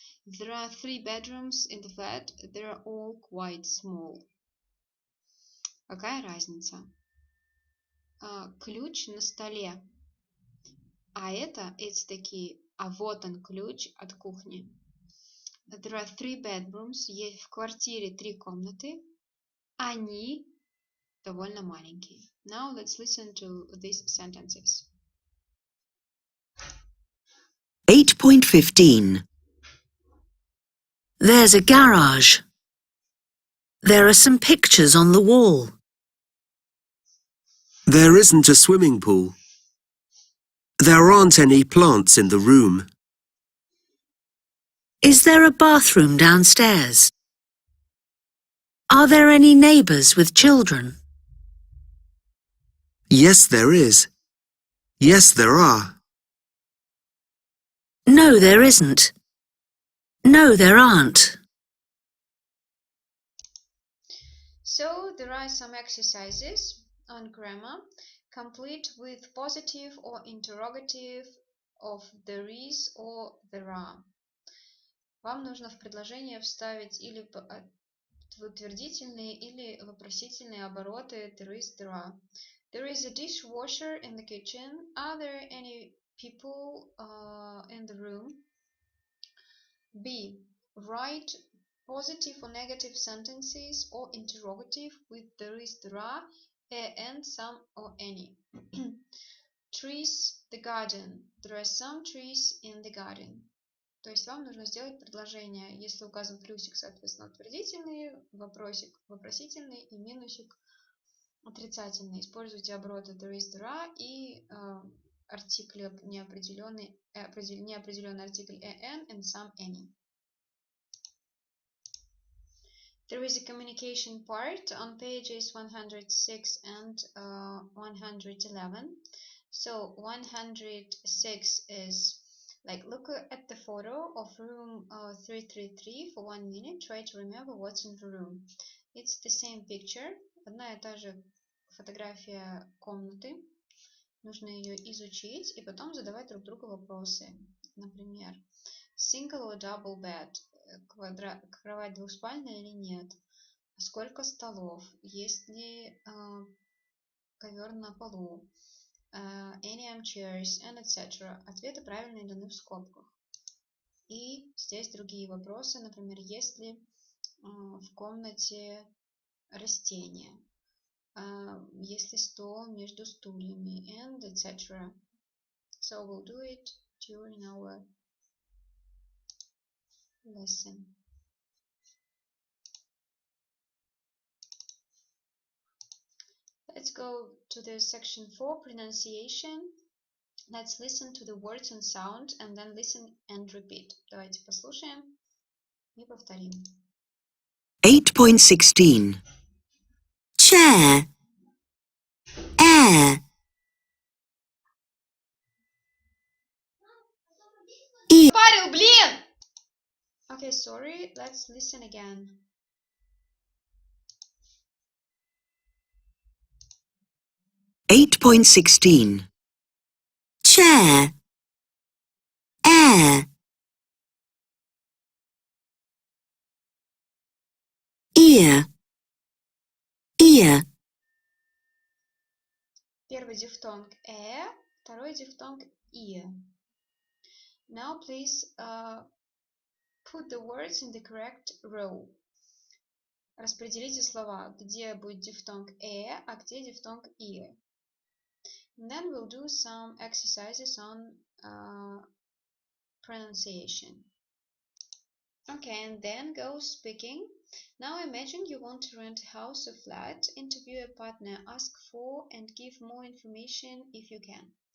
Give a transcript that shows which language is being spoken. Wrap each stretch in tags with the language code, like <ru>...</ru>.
<en>There are 3 bedrooms in the flat. They're all quite small.</en> <ru>Какая разница? Ключ на столе. А это</ru> <en>it's the key.</en> <ru>А вот он ключ от кухни.</ru> <en>There are 3 bedrooms.</en> <ru>Есть в квартире 3 комнаты. Они довольно маленькие.</ru> <en>Now let's listen to these sentences. 8.15. There's a garage. There are some pictures on the wall. There isn't a swimming pool. There aren't any plants in the room. Is there a bathroom downstairs? Are there any neighbours with children? Yes, there is. Yes, there are. No, there isn't. No, there aren't. So there are some exercises on grammar. Complete with positive or interrogative of there is or there are.</en> <ru>Вам нужно в предложение вставить или утвердительные или вопросительные обороты there is, there are.</ru> <en>There is a dishwasher in the kitchen. Are there any people in the room? B. Write positive or negative sentences or interrogative with there is, there are, and, some, or any. Trees, the garden. There are some trees in the garden.</en> <ru>То есть вам нужно сделать предложение. Если указан плюсик, соответственно, утвердительный, вопросик вопросительный и минусик отрицательный. Используйте обороты there is, there are и артикль неопределенный артикль an and some, any.</ru> <en>There is a communication part on pages 106 and 111. So 106 is like look at the photo of room 333 for 1 minute. Try to remember what's in the room. It's the same picture.</en> <ru>Одна и та же фотография комнаты. Нужно ее изучить и потом задавать друг другу вопросы.</ru> <en>Например, single or double bed?</en> <ru>Кровать двухспальная или нет? Сколько столов? Есть ли ковер на полу?</ru> <en>Any armchairs and etc.</en> <ru>Ответы правильные даны в скобках. И здесь другие вопросы, например, есть ли в комнате растения? Есть ли стол между стульями?</ru> <en>And etc. So we'll do it during our lesson. Let's go to the section 4, pronunciation. Let's listen to the words and sound and then listen and repeat.</en> <ru>Давайте послушаем и повторим.</ru> <en>8.16. Chair. Air.</en> <ru>Парил, блин!</ru> <en>Okay, sorry. Let's listen again. 8.16. Chair. Air. ear, ear.</en> <ru>Первый дифтонг второй дифтонг ear.</ru> <en>Now please put the words in the correct row.</en> <ru>Распределите слова, где будет дифтонг а где дифтонг ear.</ru> <en>And then we'll do some exercises on pronunciation. Okay, and then goes speaking. Now imagine you want to rent a house or flat, interview a partner, ask for and give more information if you can.</en>